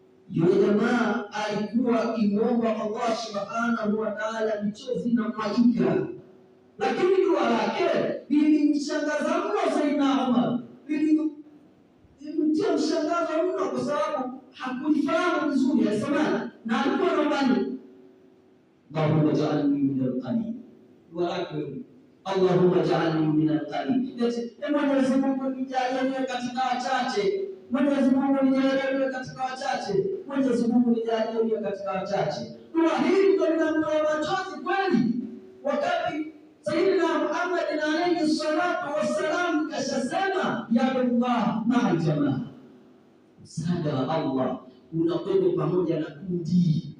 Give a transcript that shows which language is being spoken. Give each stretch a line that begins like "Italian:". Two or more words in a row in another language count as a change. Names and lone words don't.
Swahili: Yule jamaa alikuwa akimwomba Allah
Arabic: سبحانه وتعالى,
Swahili: michozi na mwagika, lakini dua lake lilimshangaza mno Saidina Umar, lilimtia mshangazo mno, kwa sababu hakulifahamu vizuri. Alisema na alikuwa anabani,
Arabic: اللهم اجعلني من القليل,
Swahili: dua lake
Arabic: اللهم اجعلني من القليل,
Swahili: Mwenyezi Mungu nijalie katika wachache, Mwenyezi Mungu nijalie katika wachache, Mwenyezi Mungu nijalie katika wachache. Dua hili ndio linamtoa machozi kweli, wakati Sayyidina Muhammad
Arabic: عليه الصلاة والسلام
Swahili: kashasema
Arabic: يد الله مع الجماعة,
Swahili: msaada wa Allah unakwenda pamoja na kundi.